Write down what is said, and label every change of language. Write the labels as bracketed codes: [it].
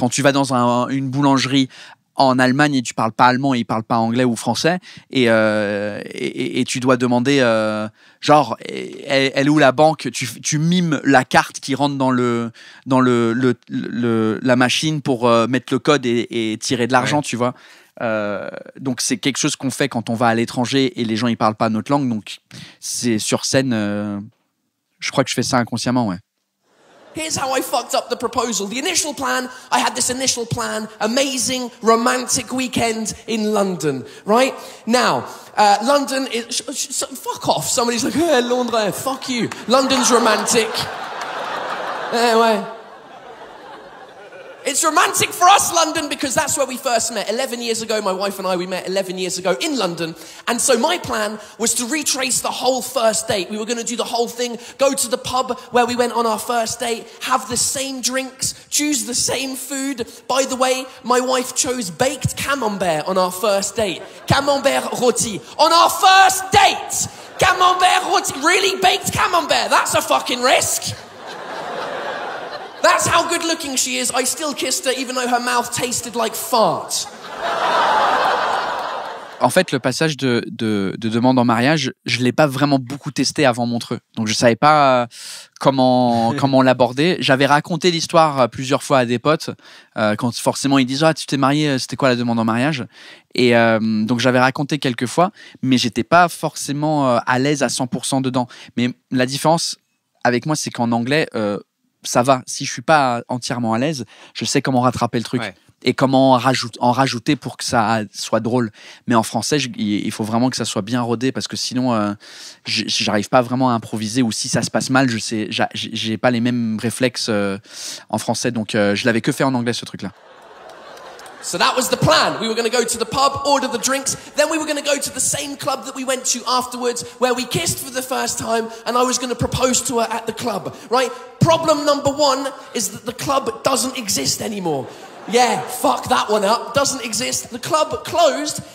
[fr] Quand tu vas dans une boulangerie en Allemagne et tu parles pas allemand et ils parlent pas anglais ou français, et tu dois demander genre elle est où la banque, tu mimes la carte qui rentre dans la machine pour mettre le code et tirer de l'argent, tu vois. Donc c'est quelque chose qu'on fait quand on va à l'étranger et les gens ils parlent pas notre langue, donc c'est sur scène, je crois que je fais ça inconsciemment, ouais. [en] Here's how I fucked up the proposal. The initial plan, I had this initial plan, amazing romantic weekend in London, right? Now, London is... fuck off. Somebody's like, hey, Londres, fuck you. London's romantic. Ouais. It's romantic for us, London, because that's where we first met. 11 years ago, my wife and I, we met 11 years ago in London. And so my plan was to retrace the whole first date. We were going to do the whole thing, go to the pub where we went on our first date, have the same drinks, choose the same food. By the way, my wife chose baked camembert on our first date. Camembert rôti. On our first date! Camembert rôti. Really? Baked camembert? That's a fucking risk. That's how good looking she is. I still kissed her even though her mouth tasted like fart. [fr] En fait, le passage de demande en mariage, je l'ai pas vraiment beaucoup testé avant Montreux. Donc je savais pas comment l'aborder. J'avais raconté l'histoire plusieurs fois à des potes quand forcément ils disent tu t'es marié, c'était quoi la demande en mariage? Et donc j'avais raconté quelques fois, mais j'étais pas forcément à l'aise à 100% dedans. Mais la différence avec moi, c'est qu'en anglais ça va. Si je suis pas entièrement à l'aise, je sais comment rattraper le truc. Ouais. Et comment en rajouter pour que ça soit drôle. Mais en français, il faut vraiment que ça soit bien rodé parce que sinon, j'arrive pas vraiment à improviser ou si ça se passe mal, j'ai pas les mêmes réflexes en français. Donc, je l'avais que fait en anglais, ce truc-là. [en] So that was the plan. We were going to go to the pub, order the drinks, then we were going to go to the same club that we went to afterwards where we kissed for the first time and I was going to propose to her at the club, right? Problem number one is that the club doesn't exist anymore. Yeah, fuck that one up. Doesn't exist. The club closed.